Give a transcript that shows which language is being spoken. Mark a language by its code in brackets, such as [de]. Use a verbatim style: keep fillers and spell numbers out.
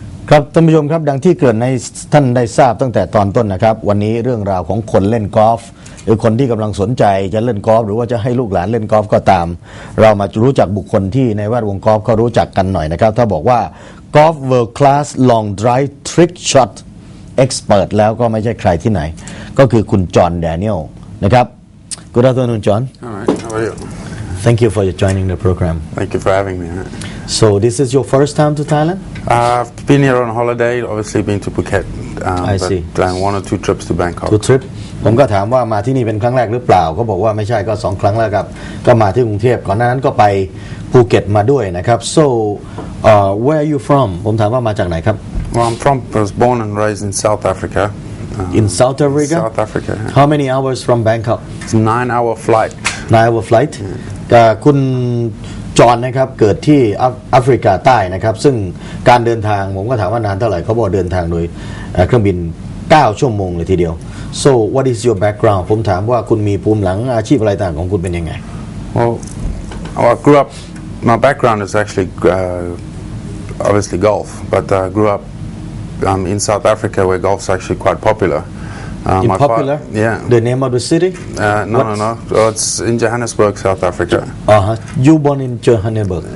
[th] ครับท่านผู้ชมครับดังที่เกริ่นให้ท่านได้ทราบตั้งแต่ตอนต้นนะครับวันนี้เรื่องราวของคนเล่นกอล์ฟหรือคนที่กำลังสนใจจะเล่นกอล์ฟหรือว่าจะให้ลูกหลานเล่นกอล์ฟก็ตาม เรามารู้จักบุคคลที่ในแวดวงกอล์ฟเขารู้จักกันหน่อยนะครับถ้าบอกว่ากอล์ฟ World Class Long Drive Trick Shot Expert แล้วก็ไม่ใช่ใครที่ไหนก็คือคุณจอห์นแดเนียลนะครับ [en] Good afternoon John. All right. How are you? Thank you for joining the program. Thank you for having me. Huh? So this is your first time to Thailand? Uh, I've been here on holiday, obviously been to Phuket. Um, I see. But like one or two trips to Bangkok. Two trip. [th] ผมก็ถามว่ามาที่นี่เป็นครั้งแรกหรือเปล่าก็บอกว่าไม่ใช่ก็สองครั้งแล้วครับก็มาที่กรุงเทพก่อนหน้านั้นก็ไปภูเก็ตมาด้วยนะครับ [en] So uh, where are you from [th] ผมถามว่ามาจากไหนครับ [en] Well, I'm from. I was born and raised in South Africa. Um, in South Africa? South Africa. Yeah. How many hours from Bangkok? It's a nine-hour flight. nine hour flight. [th] แต่คุณจอห์นนะครับเกิดที่แอฟริกาใต้นะครับซึ่งการเดินทางผมก็ถามว่านานเท่าไหร่เขาบอกเดินทางโดยเครื่องบินเก้าชั่วโมงเลยทีเดียว [en] So what is your background [th] ผมถามว่าคุณมีภูมิหลังอาชีพอะไรต่างของคุณเป็นยังไง [en] Well, I grew up. My background is actually uh, obviously golf, but I grew up um, in South Africa where golf's actually quite popular. Uh, in popular? Fa- yeah. The name of the city? Uh, no, no, no, no. Oh, it's in Johannesburg, South Africa. Uh-huh. You born in Johannesburg?